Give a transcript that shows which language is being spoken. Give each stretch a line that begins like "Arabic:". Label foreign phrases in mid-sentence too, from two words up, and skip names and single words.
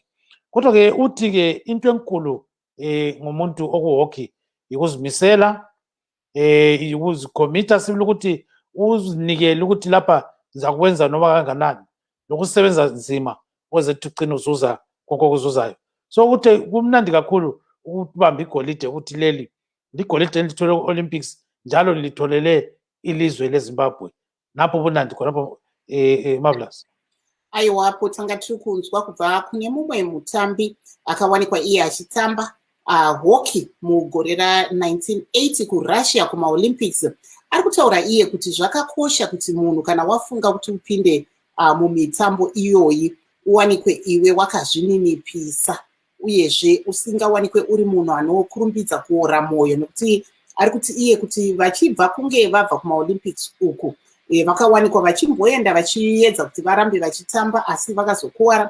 North Ndebele: Kodwa-ke uthi-ke into enkulu ngomuntu okuhockey yikuzimisela, ukuzikhomita sibili ukuthi uzinikele ukuthi lapha ngizakwenza noma kanganani, nokusebenza nzima ukuze ugcine uzuza konke okuzuzayo. So ukuthi kumnandi kakhulu ukubamba igolide, ukuthi leli ligolide elithole ku-Olympics njalo litholele ilizwe leZimbabwe. Napho bunandi khonapho Marvelous.
Shona: Aiwapo tanga tiri kunzwa kubva kune mumwe mutambi akawanikwa iye achitamba hockey mugore ra1980 kuRussia kumaolympics. Ari kutaura iye kuti zvakakosha kuti munhu kana wafunga kuti upinde mumitambo iyoyi uwanikwe iwe wakazvininipisa, uyezve usingawanikwe uri munhu anokurumbidza kuora mwoyo, nekuti ari kuti iye kuti vachibva kunge vabva kumaolympics uku vakawanikwa vachimboenda vachiedza kuti varambe vachitamba asi vakazokuwara.